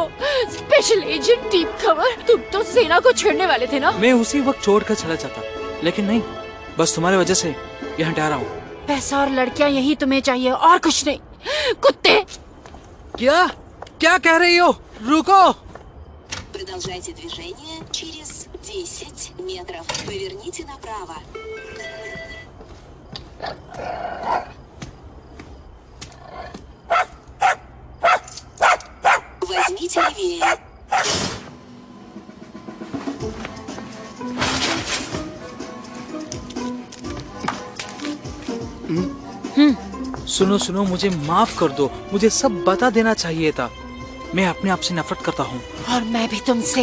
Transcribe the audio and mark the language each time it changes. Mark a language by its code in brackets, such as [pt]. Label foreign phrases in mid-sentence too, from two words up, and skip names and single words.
[en] Special agent deep cover, [hi] तुम तो सेना को छोड़ने वाले थे ना? मैं उसी वक्त छोड़कर चला जाता, लेकिन नहीं, बस तुम्हारी वजह से यहाँ ठहरा हूँ। पैसा और लड़कियाँ यही तुम्हें चाहिए और कुछ नहीं। कुत्ते। क्या क्या कह रही हो? रुको। [ru] Продолжайте движение через 10 метров. Поверните направо. Возьмите левее. [hi] सुनो सुनो, मुझे माफ कर दो, मुझे सब बता देना चाहिए था। मैं अपने आप से नफरत करता हूँ। और मैं भी तुमसे।